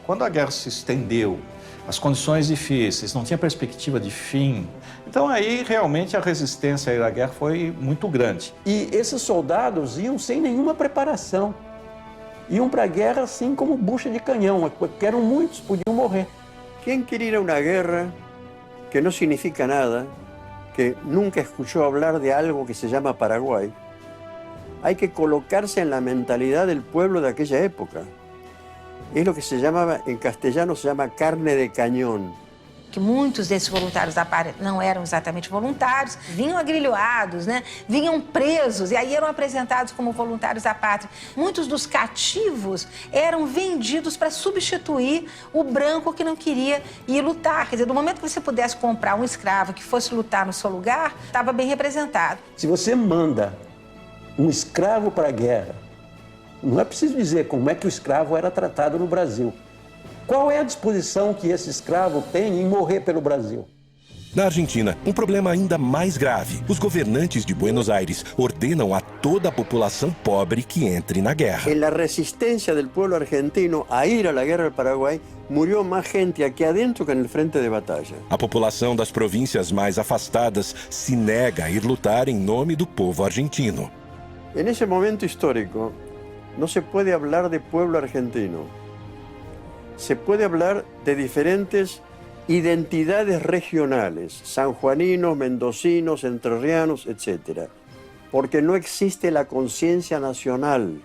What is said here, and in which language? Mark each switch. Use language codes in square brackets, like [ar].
[pt] Quando a guerra se estendeu, as condições difíceis, não tinha perspectiva de fim. Então aí realmente a resistência à guerra foi muito grande. E esses soldados iam sem nenhuma preparação. Iam para a guerra assim como bucha de canhão, porque eram muitos, podiam morrer. [es] ¿Quién quiere ir a una guerra que no significa nada, que nunca escuchó hablar de algo que se llama Paraguay? Hay que colocarse en la mentalidad del pueblo de aquella época. Es lo que se llamaba, en castellano se llama carne de cañón. [pt] Que muitos desses voluntários da pátria não eram exatamente voluntários, vinham agrilhoados, né? Vinham presos e aí eram apresentados como voluntários da pátria. Muitos dos cativos eram vendidos para substituir o branco que não queria ir lutar. Quer dizer, no momento que você pudesse comprar um escravo que fosse lutar no seu lugar, estava bem representado. Se você manda um escravo para a guerra, não é preciso dizer como é que o escravo era tratado no Brasil. Qual é a disposição que esse escravo tem em morrer pelo Brasil? Na Argentina, um problema ainda mais grave. Os governantes de Buenos Aires ordenam a toda a população pobre que entre na guerra. [es] En la resistencia del pueblo argentino a ir a la guerra del Paraguay, murió más gente aquí adentro que en el frente de batalla. [pt] A população das províncias mais afastadas se nega a ir lutar em nome do povo argentino. [es] En ese momento histórico, no se puede hablar de pueblo argentino. Se puede hablar de diferentes identidades regionales, sanjuaninos, mendocinos, entrerrianos, etc. Porque no existe la conciencia nacional.